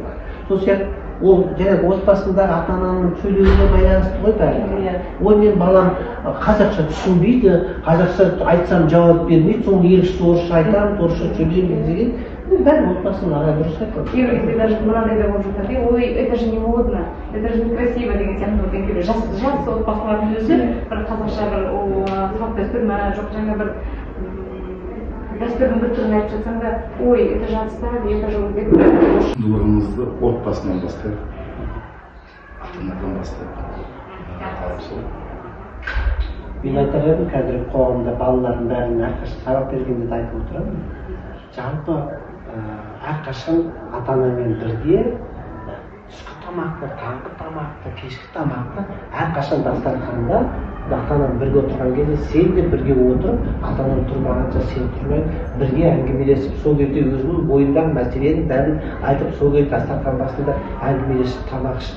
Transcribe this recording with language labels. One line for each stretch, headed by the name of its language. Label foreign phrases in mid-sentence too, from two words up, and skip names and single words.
Kazakh: Сол сияқты ол жаңағы отбасындағы ата-ананың сөйлеуіне байланысты ғой бәрі. Ой, мен балам қазақша түсінбейді, қазақша айтсам жауап бермейді, соны еріксіз орысша айтамын, орысша сөйлеймін деген. Бәрі отбасының ағай дұрыс айтады. Кейбір даже мынандай да болып жатады, ой,
Russian: это же не модно, это же некрасиво
Kazakh: деген сияқты жас отбасылардың өзі бір қазақша бір салт дәстүр ме, жоқ жаңа бір дәстүрдің бір түрін айтып жатсаң да, ой,
Russian: это же отстали, это же
Kazakh: деп Құндылығымызды отбасынан бастайық, ата-анадан бастайық. Мен айтар едім, қазіргі қоғамда балалардың бәрін әрқашан сабақ бергенде айтып отырамын. Жалпы әрқашан ата-анамен бірге түскі тамақты, таңғы тамақты, кешкі тамақты әрқашан дастарханда ата анаң бірге отырған кезде сен де бірге отырып, ата анаң тұрмағанша сен тұрмай бірге әңгімелесіп, сол кезде өзінің бойындағы мәселенің бәрін айтып, сол кезде дастархан басында әңгімелесіп тамақ іш.